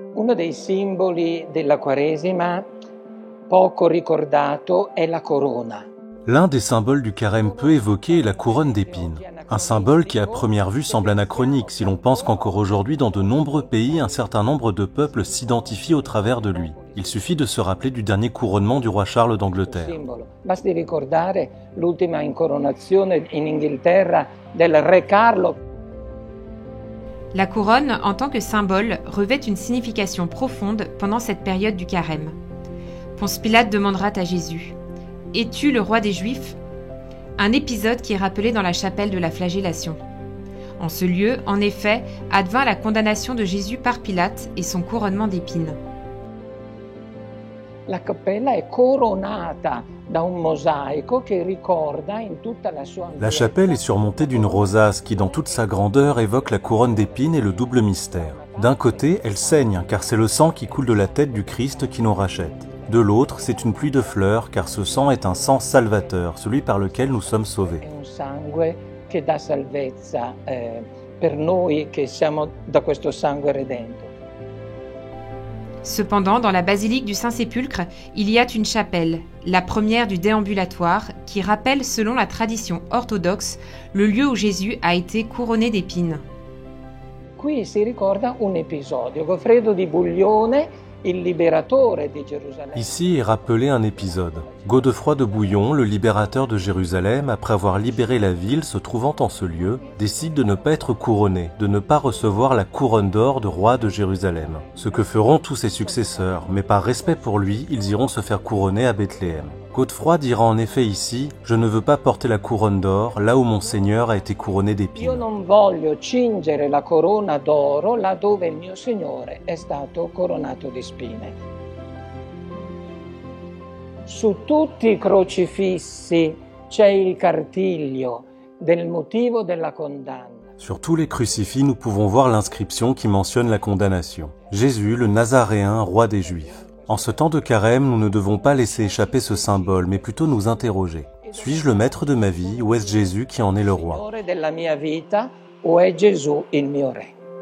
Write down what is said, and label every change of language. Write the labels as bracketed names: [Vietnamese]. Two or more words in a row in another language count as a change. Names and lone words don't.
[Italian] Uno dei simboli della Quaresima, poco ricordato, è la corona. [French] L'un des symboles du carême peu évoqué est la couronne d'épines. Un symbole qui à première vue semble anachronique si l'on pense qu'encore aujourd'hui dans de nombreux pays un certain nombre de peuples s'identifient au travers de lui. Il suffit de se rappeler du dernier couronnement du roi Charles d'Angleterre. [Italian] Basti ricordare l'ultima incoronazione in Inghilterra del re Carlo. [French] La couronne, en tant que symbole, revêt une signification profonde pendant cette période du carême. Ponce Pilate demandera à Jésus: « Es-tu le roi des Juifs ?» Un épisode qui est rappelé dans la chapelle de la flagellation. En ce lieu, en effet, advint la condamnation de Jésus par Pilate et son couronnement d'épines. [Italian] La cappella è coronata da un mosaico che ricorda in tutta la sua [French] La chapelle est surmontée d'une rosace qui, dans toute sa grandeur, évoque la couronne d'épines et le double mystère. D'un côté, elle saigne, car c'est le sang qui coule de la tête du Christ qui nous rachète. De l'autre, c'est une pluie de fleurs, car ce sang est un sang salvateur, celui par lequel nous sommes sauvés. [Italian] È un sangue che dà salvezza per noi che siamo da questo sangue redento. [French] Cependant, dans la basilique du Saint-Sépulcre, il y a une chapelle, la première du déambulatoire, qui rappelle, selon la tradition orthodoxe, le lieu où Jésus a été couronné d'épines. [Italian] Qui si ricorda un episodio. Goffredo di Buglione, il liberatore di Gerusalemme. [French] Ici est rappelé un épisode. Godefroy de Bouillon, le libérateur de Jérusalem, après avoir libéré la ville se trouvant en ce lieu, décide de ne pas être couronné, de ne pas recevoir la couronne d'or de roi de Jérusalem. Ce que feront tous ses successeurs, mais par respect pour lui, ils iront se faire couronner à Bethléem. Godefroy dira en effet ici « Je ne veux pas porter la couronne d'or là où mon Seigneur a été couronné d'épines. [Italian] Io non voglio cingere la corona d'oro là dove il mio Signore è stato coronato di spine». Su tutti i crocifissi c'è il cartiglio del motivo della condanna. [French] Sur tous les crucifix, nous pouvons voir l'inscription qui mentionne la condamnation. Jésus, le Nazaréen, roi des Juifs. En ce temps de carême, nous ne devons pas laisser échapper ce symbole, mais plutôt nous interroger. Suis-je le maître de ma vie ou est-ce Jésus qui en est le roi ? [Italian] Signore della mia vita o è Gesù il mio re?